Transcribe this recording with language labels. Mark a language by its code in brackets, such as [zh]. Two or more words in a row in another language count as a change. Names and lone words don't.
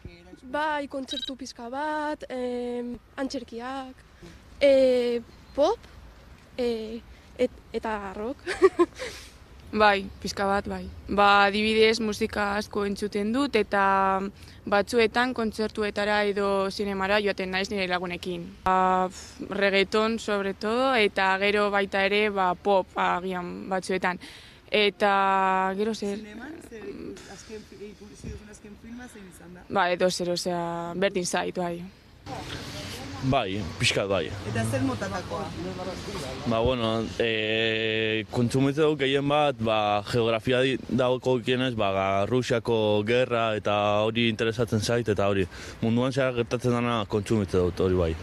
[eu] Bai, kontzertu pizka bat, antzerkiak, pop eta rock. Bai, pizka bat, bai. Adibidez, musika asko entzuten dut eta batzuetan kontzertuetara edo zinemara joaten naiz nire lagunekin. [es] Reggaeton, sobre todo, [eu] eta gero baita ere pop agian batzuetan. Eta gero zer... Zineman, azken filma zein izan da? Edo zer, berdin zait, bai. Bai, pixkat bai. Eta zer motatakoa? Kontsumitzen dut gehien bat, geografia dago kienez, Rusiako gerra eta hori interesatzen zait, eta hori munduan zehar gertatzen dena kontsumitzen dut, hori bai.